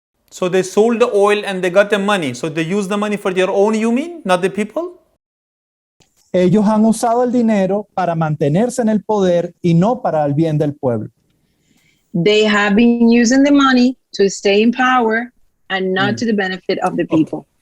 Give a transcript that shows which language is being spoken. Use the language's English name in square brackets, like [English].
[English] So they sold the oil and they got the money. So they use the money for their own, you mean, not the people? [Spanish] Ellos han usado el dinero para mantenerse en el poder y no para el bien del pueblo. [English] They have been using the money to stay in power and not to the benefit of the people.